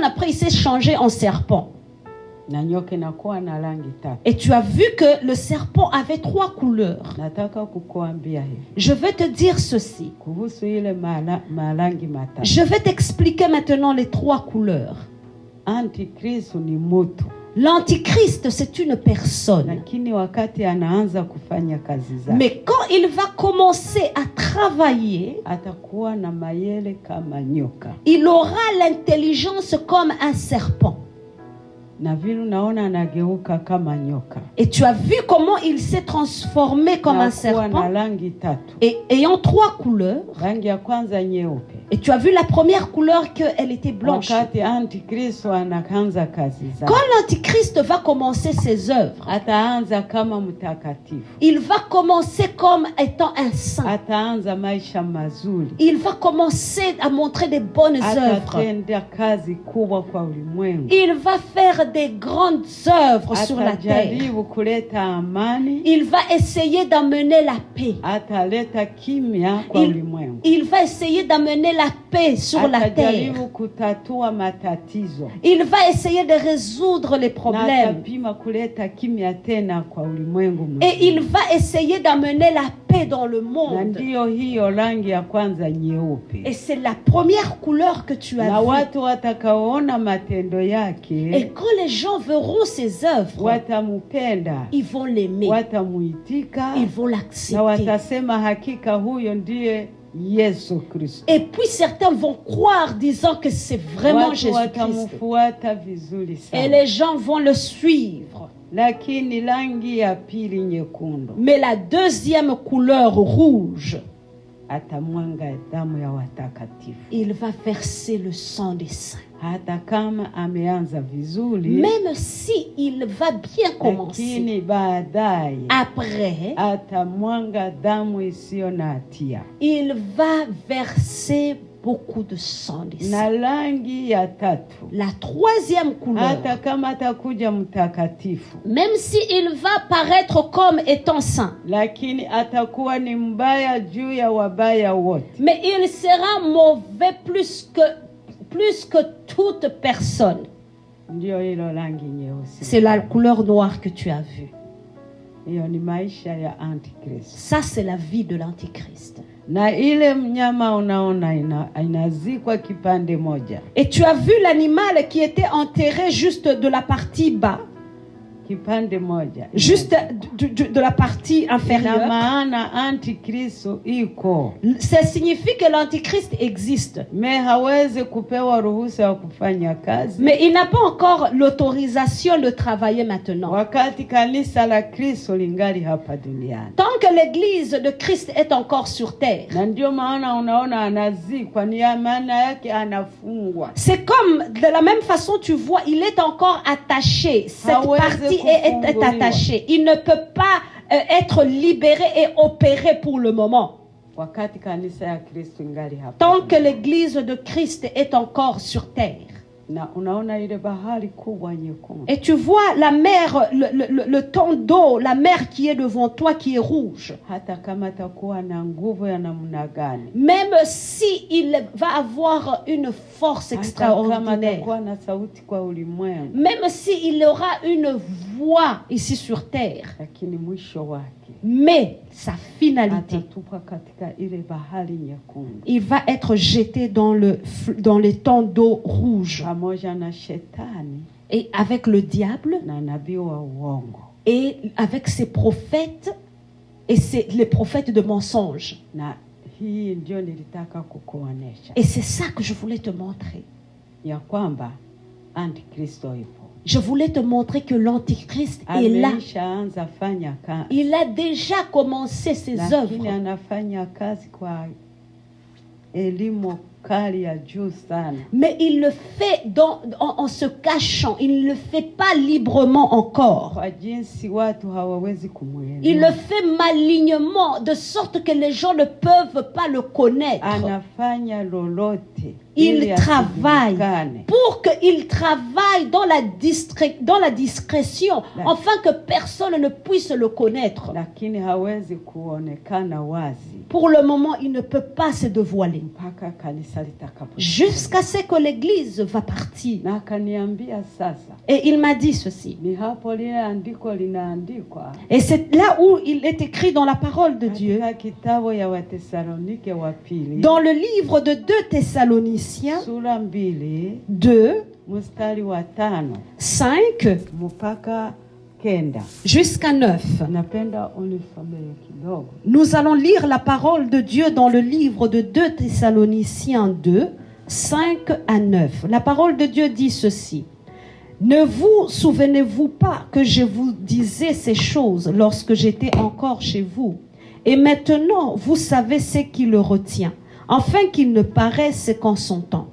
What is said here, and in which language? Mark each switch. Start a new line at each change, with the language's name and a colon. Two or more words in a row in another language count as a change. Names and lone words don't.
French: Après, il s'est changé en serpent. Et tu as vu que le serpent avait 3 couleurs. Je vais te dire ceci. Je vais t'expliquer maintenant les 3 couleurs. L'antichrist, c'est une personne.
Swahili: lakini wakati anaanza kufanya kazi zake,
French: Mais quand il va commencer à travailler,
Swahili: atakuwa na mayele kama nyoka.
French: il aura l'intelligence comme un serpent.
Swahili: Na vile unaona anageuka kama nyoka.
French: Et tu as vu comment il s'est transformé comme un
Swahili: Anakuwa na
French: serpent,
Swahili: rangi tatu.
French: et ayant 3 couleurs.
Swahili: Rangi ya kwanza nyeupe.
French: Et tu as vu la première couleur qu'elle était blanche.
Swahili: Wakati Antikristo anaanza kazi zake,
French: Quand l'Antichrist va commencer ses œuvres,
Swahili: ataanza kama mtakatifu.
French: il va commencer comme étant un saint.
Swahili: Ataanza maisha mazuri.
French: Il va commencer à montrer des bonnes œuvres.
Swahili: Atatenda kazi kubwa kwa ulimwengu.
French: Il va faire des grandes œuvres sur la terre.
Swahili: Atajaribu kuleta amani.
French: Il va essayer d'amener la paix.
Swahili: Ataleta kimya kwa ulimwengu.
French: Il va essayer d'amener la paix sur la terre.
Swahili: Atajaribu kutatua matatizo.
French: Il va essayer de résoudre les
Swahili: Na
French: problèmes.
Swahili: atapima kuleta kimya tena kwa ulimwengu mzima.
French: Et il va essayer d'amener la paix dans le
Swahili: Na
French: monde.
Swahili: ndiyo hiyo rangi ya kwanza nyeupe.
French: Et c'est la première couleur que tu
Swahili: Na
French: as vue.
Swahili: watu watakaoona matendo
French: Et
Swahili: yake
French: quand les gens verront ses œuvres,
Swahili: watamupenda,
French: ils vont l'aimer.
Swahili: watamuitika,
French: Ils vont
Swahili: na
French: l'accepter.
Swahili: watasema hakika huyo ndiye Yesu Kristo.
French: Et puis certains vont croire disant que c'est vraiment
Swahili: Watu
French: Jésus-Christ.
Swahili: watamfuata vizuri
French: Et
Swahili: sana.
French: les gens vont le suivre.
Swahili: Lakini rangi ya pili nyekundu,
French: Mais la deuxième couleur rouge,
Swahili: atamwanga damu ya watakatifu.
French: il va verser le sang des saints.
Swahili: Hata kama ameanza vizuri,
French: Même si il va bien commencer,
Swahili: lakini baadaye
French: après,
Swahili: atamwanga damu isiyo na hatia.
French: il va verser beaucoup de sang des
Swahili: Na
French: saints.
Swahili: rangi ya tatu,
French: La troisième couleur,
Swahili: hata kama atakuja mtakatifu,
French: même si il va paraître comme étant saint,
Swahili: lakini atakuwa ni mbaya juu ya wabaya wote.
French: mais il sera mauvais plus que toute personne.
Swahili: Ndio hilo rangi nyeusi.
French: C'est la couleur noire que tu as vue.
Swahili: Hiyo ni maisha ya Antikristo.
French: Ça, c'est la vie de l'Antichrist.
Swahili: Na ile mnyama unaona inazikwa kipande moja.
French: Et tu as vu l'animal qui était enterré juste de la partie bas,
Swahili: Kipande moja.
French: juste de la partie
Swahili: Ina
French: inférieure.
Swahili: maana Antikristo iko.
French: Ça signifie que l'Antichrist existe.
Swahili: Me hawezi kupewa ruhusa ya kufanya kazi.
French: Mais il n'a pas encore l'autorisation de travailler maintenant.
Swahili: Wakati kanisa la Kristo lingali hapa duniani.
French: Tant que l'église de Christ est encore sur terre,
Swahili: Na ndio maana unaona anazikwa, ni ya maana yake anafungwa.
French: c'est comme de la même façon tu vois, il est encore attaché. Cette partie est attachée. Il ne peut pas être libéré et opéré pour le moment.
Swahili: Wakati kanisa ya Kristo ingali hapa.
French: Tant que l'église de Christ est encore sur terre.
Swahili: Na unaona ile bahari kubwa nyekundu.
French: Et tu vois la mer, le temps d'eau, la mer qui est devant toi qui est rouge.
Swahili: Hata kama takuwa na nguvu ya namna gani.
French: Même si il va avoir une force
Swahili: Hata kama
French: extraordinaire.
Swahili: takuwa na sauti kwa ulimwengu.
French: Même si il aura une voix ici sur terre.
Swahili: Lakini mwisho wake
French: Mais sa finalité,
Swahili: atatupa katika ile bahari nyekundu.
French: il va être jeté dans les temps d'eau rouge.
Swahili: Pamoja na shetani
French: Et avec le diable
Swahili: na nabii wa uongo.
French: et avec ses prophètes et les prophètes de mensonges.
Swahili: Na hii ndio nilitaka kukuonesha.
French: Et c'est ça que je voulais te montrer.
Swahili: Ya kwamba Antikristo ipo.
French: Je voulais te montrer que l'Antichrist est là.
Swahili: Ameishaanza fanya kazi.
French: Il a déjà commencé ses
Swahili: Lakini
French: œuvres.
Swahili: anafanya kazi kwa elimu kali ya juu sana.
French: Mais il le fait en se cachant. Il ne le fait pas librement encore.
Swahili: Kwa jinsi watu hawawezi kumuelewa.
French: Il le fait malignement, de sorte que les gens ne peuvent pas le connaître.
Swahili: Anafanya lolote.
French: Il travaille pour qu'il travaille dans la discrétion, afin que personne ne puisse le connaître.
Swahili: Lakini hawezi kuonekana wazi.
French: Pour le moment, il ne peut pas se dévoiler.
Swahili: Mpaka kanisa litakapo.
French: Jusqu'à ce que l'église va partir.
Swahili: Na akaniambia sasa.
French: Et il m'a dit ceci.
Swahili: Ni hapo lile andiko linaandikwa.
French: Et c'est là où il est écrit dans la parole de Dieu.
Swahili: Kitabu ya Wathesalonike wa pili.
French: Dans le livre de 2 Thessaloniciens.
Swahili: Sura 2.
French: 2.
Swahili: mstari wa 5 mpaka 9
French: jusqu'à 9.
Swahili: napenda unisomee kidogo.
French: Nous allons lire la parole de Dieu dans le livre de 2 Thessaloniciens 2, 5 à 9. La parole de Dieu dit ceci. Ne vous souvenez-vous pas que je vous disais ces choses lorsque j'étais encore chez vous? Et maintenant, vous savez ce qui le retient, afin qu'il ne paraisse qu'en son temps.